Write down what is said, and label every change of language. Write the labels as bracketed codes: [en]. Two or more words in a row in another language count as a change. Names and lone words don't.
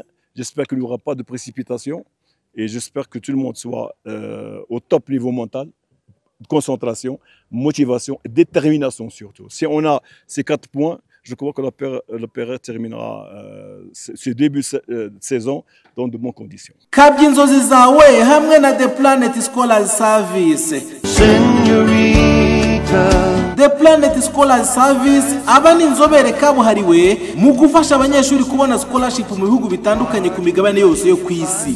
[fr] J'espère qu'il n'y aura pas de précipitation. Et j'espère que tout le monde soit au top niveau mental, concentration, motivation et détermination surtout. Si on a ces 4 points, je crois que l'APR terminera ce début de saison dans de bonnes conditions. [rw] Kabya inzozi zawe hamwe na The Planet Scholars Service. The Planet Scholars Service aba ni inzobere kabuhariwe mu gufasha abanyeshuri kubona scholarship mu bihugu bitandukanye ku migabane yose yo ku isi.